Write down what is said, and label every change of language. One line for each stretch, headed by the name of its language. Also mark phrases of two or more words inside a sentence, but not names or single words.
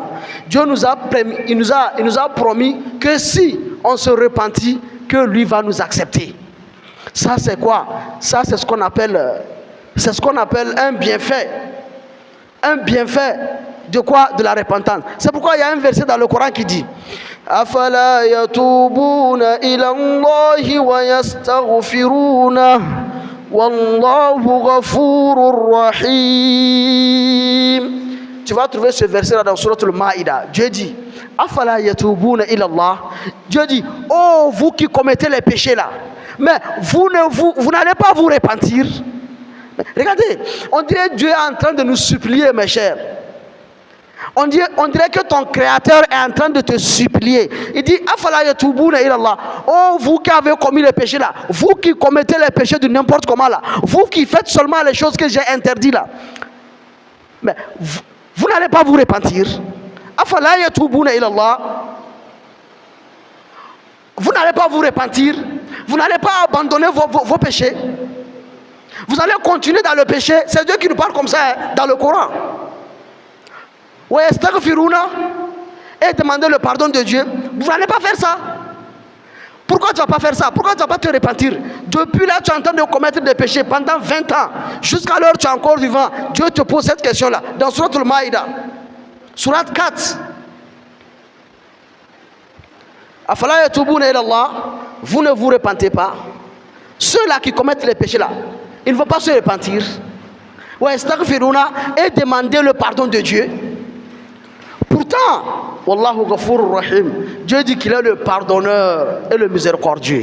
French: Dieu nous a promis que si on se repentit, que lui va nous accepter. Ça c'est quoi? Ça c'est ce qu'on appelle un bienfait. Un bienfait de quoi? De la repentance. C'est pourquoi il y a un verset dans le Coran qui dit
Arabic: أفلا يتوبون إلى الله ويستغفرونه والله غفور رحيم.
French: Tu vas trouver ce verset là dans Surat al-Maïda. Dieu dit
Arabic: أفلا يتوبون إلى الله.
French: Dieu dit oh vous qui commettez les péchés là, mais vous n'allez pas vous repentir. Regardez, on dirait Dieu est en train de nous supplier, mes chers. On dirait que ton créateur est en train de te supplier. Il dit
Arabic: أفلا يتوبون إلى الله.
French: Oh vous qui avez commis les péchés là, vous qui commettez les péchés de n'importe comment là, vous qui faites seulement les choses que j'ai interdites là, mais vous n'allez pas vous repentir.
Arabic: أفلا يتوبون إلى الله.
French: Vous n'allez pas vous repentir. Vous n'allez pas abandonner vos péchés. Vous allez continuer dans le péché. C'est Dieu qui nous parle comme ça dans le Coran.
Arabic: ويستغفرون,
French: et demander le pardon de Dieu. Vous n'allez pas faire ça. Pourquoi tu ne vas pas faire ça? Pourquoi tu ne vas pas te repentir? Depuis là, tu es en train de commettre des péchés pendant 20 ans. Jusqu'à l'heure, tu es encore vivant. Dieu te pose cette question-là. Dans Surat al-Maïda, Surat 4.
Arabic: أفلا يتوبون إلى الله.
French: Vous ne vous repentez pas. Ceux-là qui commettent les péchés là, ils ne vont pas se repentir.
Arabic: ويستغفرون,
French: et demander le pardon de Dieu. Pourtant,
Arabic: والله غفور رحيم,
French: Dieu dit qu'il est le pardonneur et le miséricordieux.